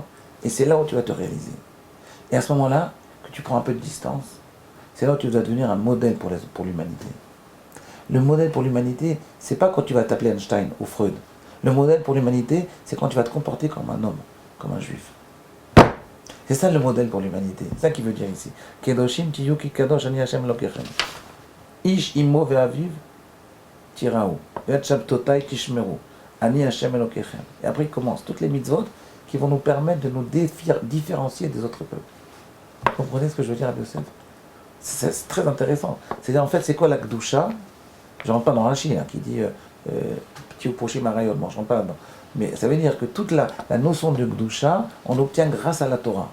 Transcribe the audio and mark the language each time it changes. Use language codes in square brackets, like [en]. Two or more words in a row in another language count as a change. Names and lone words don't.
[fr] Et c'est là où tu vas te réaliser. Et à ce moment-là, que tu prends un peu de distance, c'est là où tu dois devenir un modèle pour l'humanité. Le modèle pour l'humanité, c'est pas quand tu vas t'appeler Einstein ou Freud. Le modèle pour l'humanité, c'est quand tu vas te comporter comme un homme, comme un juif. C'est ça le modèle pour l'humanité. C'est ça qu'il veut dire ici. [he] קדושים תהיו כי קדוש אני השם אלוקיכם. איש אמו ואביו תיראו. ואת שבתותי תשמרו. אני השם אלוקיכם. [fr] Et après il commence toutes les mitzvot qui vont nous permettre de nous différencier des autres peuples. Vous comprenez ce que je veux dire, Rabbi Yosef? C'est très intéressant. C'est-à-dire, en fait, c'est quoi la Gdusha? Je ne rentre pas dans Rashi, qui dit petit ou proché marayot, je ne rentre pas là-dedans. Mais ça veut dire que toute la notion de Gdusha, on l'obtient grâce à la Torah.